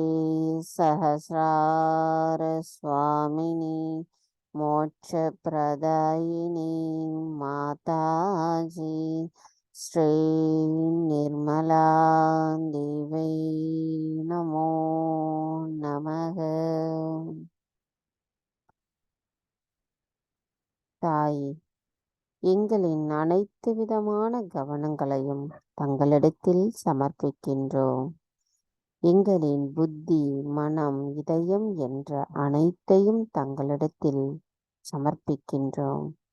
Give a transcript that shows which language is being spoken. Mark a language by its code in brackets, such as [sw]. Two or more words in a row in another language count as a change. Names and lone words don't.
[sa] सहस्रार स्वामिनी मोक्षप्रदायिनी माताजी श्री निर्मला देवै नमो नमः। [ta] தாயே, எங்களின் அனைத்து விதமான கவனங்களையும் தங்களிடத்தில் சமர்ப்பிக்கின்றோம். எங்களின் புத்தி, மனம், இதயம் என்ற அனைத்தையும் தங்களிடத்தில் சமர்ப்பிக்கின்றோம்.